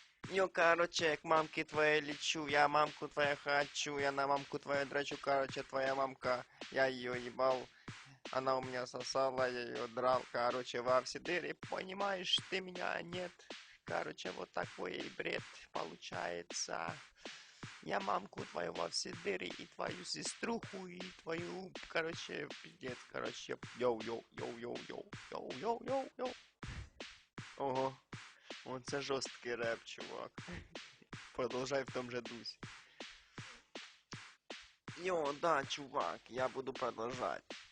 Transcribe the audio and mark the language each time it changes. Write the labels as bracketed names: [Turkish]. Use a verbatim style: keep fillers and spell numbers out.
[Russian] Ну, короче, к мамке твоей лечу, я мамку твою хочу, я на мамку твою драчу, короче, твоя мамка, я ее ебал, она у меня сосала, я ее драл, короче, во все дыры, понимаешь, ты меня нет, короче, вот такой и бред получается. Я мамку твою во все дыры, и твою сеструху, и твою, короче, пиздец, короче, йоу-йоу-йоу-йоу-йоу, йоу-йоу-йоу-йоу. [Ukrainian] Ого, он це жорсткий реп, чувак. [Russian] Продолжай в том же духе. Йо, да, чувак, я буду продолжать.